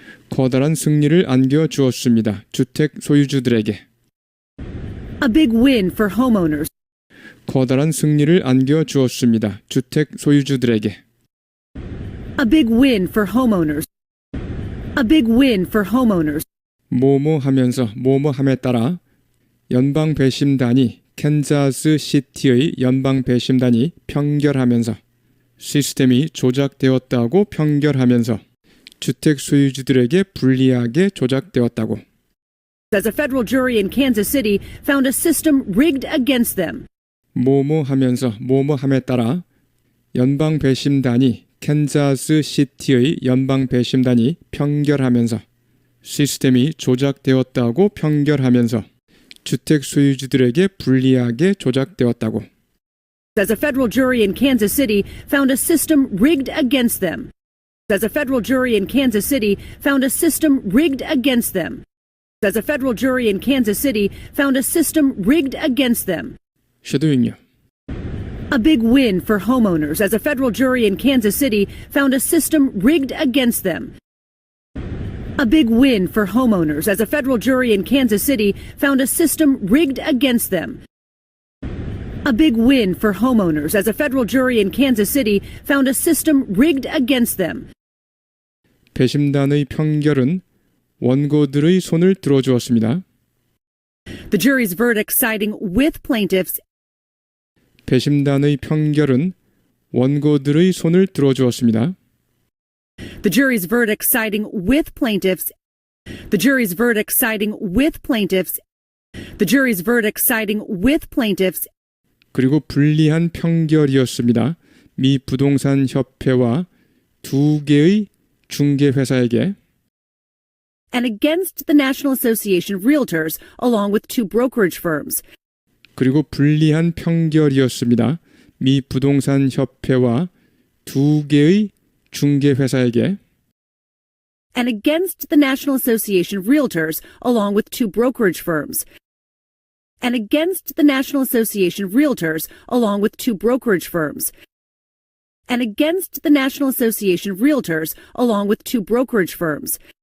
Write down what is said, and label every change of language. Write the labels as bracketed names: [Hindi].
[Korean] 커다란 승리를 안겨주었습니다. 주택 소유주들에게. [English] A big win for homeowners. [Korean] 커다란 승리를 안겨주었습니다. 주택 소유주들에게. [English] A big win for homeowners. A big win for homeowners. [Korean] 뭐뭐 하면서 뭐뭐 함에 따라 연방 배심단이 캔자스 시티의 연방 배심단이 평결하면서 시스템이 조작되었다고 평결하면서 주택 소유주들에게 불리하게 조작되었다고. [English] As a federal jury in Kansas City found a system rigged against them. [Korean] 뭐뭐 하면서 뭐뭐 함에 따라 연방 배심단이 캔자스 시티의 연방 배심단이 평결하면서 시스템이 조작되었다고 평결하면서 주택 소유주들에게 불리하게 조작되었다고. [English] As a federal jury in Kansas City found a system rigged against them. As a federal jury in Kansas City found a system rigged against them. As a federal jury in Kansas City found a system rigged against them. [Korean] 쉐도잉요. [English] A big win for homeowners as a federal jury in Kansas City found a system rigged against them. A big win for homeowners as a federal jury in Kansas City found a system rigged against them. A big win for homeowners as a federal jury in Kansas City found a system rigged against them. [Korean] 배심단의 평결은 원고들의 손을 들어주었습니다. [English] The jury's verdict siding with plaintiffs. [Korean] 배심단의 평결은 원고들의 손을 들어주었습니다. [English] The jury's verdict siding with plaintiffs. The jury's verdict siding with plaintiffs. The jury's verdict siding with plaintiffs. [Korean] 그리고 불리한 평결이었습니다. 미 부동산 협회와 두 개의 중개회사에게 [English] And against the National Association of Realtors, along with two brokerage firms. [Korean] 그리고 불리한 평결이었습니다. 미 부동산 협회와 두 개의 중개회사에게 [English] And against the National Association of Realtors, along with two brokerage firms. And against the National Association of Realtors, along with two brokerage firms. And against the National Association of Realtors, along with two brokerage firms.